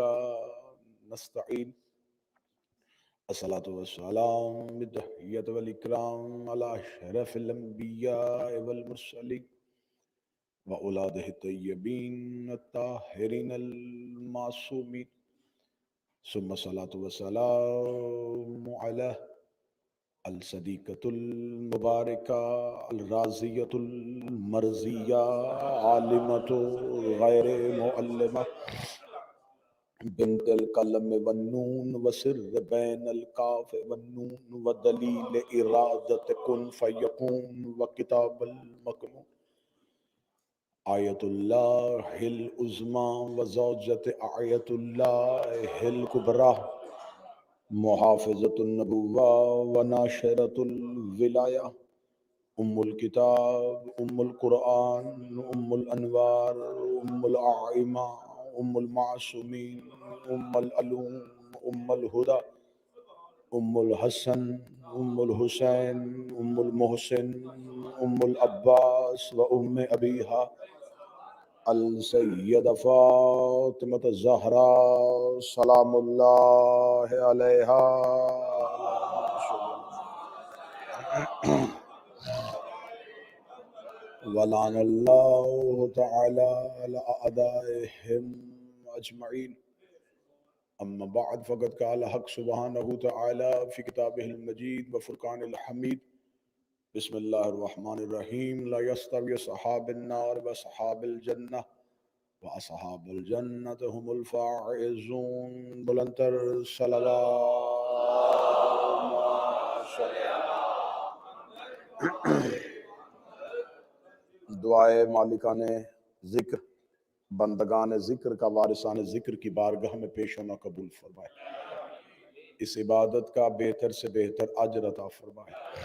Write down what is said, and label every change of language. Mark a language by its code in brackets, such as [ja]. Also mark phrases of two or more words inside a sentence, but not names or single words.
[ar] نستعین الصلاۃ والسلام بالتحیۃ والاکرام علی اشرف الانبیاء والمرسلین وأولادہ الطیبین الطاہرین المعصومین ثم الصلاۃ والسلام علی الصدیقۃ المبارکہ الرازیۃ المرضیہ عالمۃ غیر معلمہ بنت القلم والنون وسر بین القاف والنون ودلیل ارادت کن فیکون وکتاب المکنون آیت اللہ العظمی وزوجت آیت اللہ الکبریٰ محافظۃ النبوہ وناشرۃ الولایہ ام الکتاب ام القرآن ام الانوار ام الائمہ ام المعصومین ام العلوم ام الہدی ام الحسن ام الحسین ام المحسن ام العباس و ام ابیہا السیدہ فاطمۃ الزہراء سلام اللہ علیہا ولعن اللہ تعالی علی اعدائہم اجمعین اما بعد فقد قال حق سبحانہ تعالی فی کتابہ المجید وفرقان الحمید بسم اللہ الرحمن الرحیم لا یستوی اصحاب النار واصحاب الجنہ واصحاب الجنۃ هم الفائزون بلندتر [ur] دعائے مالکان ذکر بندگان ذکر کا وارثان ذکر کی بارگاہ میں پیش ہونا قبول فرمائے، اس عبادت کا بہتر سے بہتر اجر عطا فرمائے۔